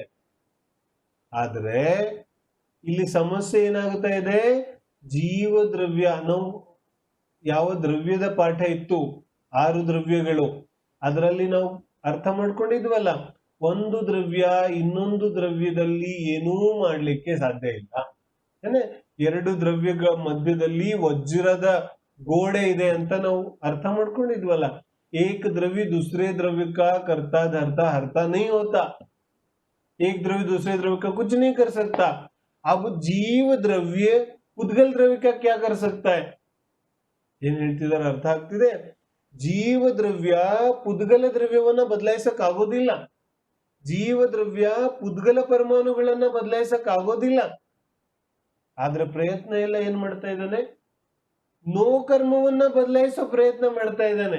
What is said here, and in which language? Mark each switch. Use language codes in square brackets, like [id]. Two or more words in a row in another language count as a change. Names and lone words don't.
[kn] ಆದ್ರೆ ಇಲ್ಲಿ ಸಮಸ್ಯೆ ಏನಾಗುತ್ತಾ ಇದೆ, ಜೀವ ದ್ರವ್ಯ, ನಾವು ಯಾವ ದ್ರವ್ಯದ ಪಾಠ ಇತ್ತು 6 ದ್ರವ್ಯಗಳು, ಅದರಲ್ಲಿ ನಾವು ಅರ್ಥ ಮಾಡ್ಕೊಂಡಿದ್ವಲ್ಲ, ಒಂದು ದ್ರವ್ಯ ಇನ್ನೊಂದು ದ್ರವ್ಯದಲ್ಲಿ ಏನೂ ಮಾಡ್ಲಿಕ್ಕೆ ಸಾಧ್ಯ ಇಲ್ಲ. ಏನೇ 2 ದ್ರವ್ಯಗಳ ಮಧ್ಯದಲ್ಲಿ ವಜ್ರದ ಗೋಡೆ ಇದೆ ಅಂತ ನಾವು ಅರ್ಥ ಮಾಡ್ಕೊಂಡಿದ್ವಲ್ಲ. [hi] एक द्रव्य दूसरे द्रव्य का करता धरता हरता नहीं होता, एक द्रव्य दूसरे द्रव्य का कुछ नहीं कर सकता. अब जीव द्रव्य पुद्गल द्रव्य का क्या कर सकता है? [kn] ಏನ್ ಹೇಳ್ತಿದಾರೆ ಅರ್ಥ ಆಗ್ತಿದೆ? ಜೀವ ದ್ರವ್ಯ ಪುದ್ಗಲ ದ್ರವ್ಯವನ್ನ ಬದಲಾಯಿಸಕ್ ಆಗೋದಿಲ್ಲ, ಜೀವ ದ್ರವ್ಯ ಪುದ್ಗಲ ಪರಮಾಣುಗಳನ್ನ ಬದಲಾಯಿಸಕ್ ಆಗೋದಿಲ್ಲ. ಆದ್ರೆ ಪ್ರಯತ್ನ ಎಲ್ಲ ಏನ್ ಮಾಡ್ತಾ ಇದ್ದಾನೆ? ನೋ ಕರ್ಮವನ್ನ ಬದಲಾಯಿಸೋ ಪ್ರಯತ್ನ ಮಾಡ್ತಾ ಇದ್ದಾನೆ.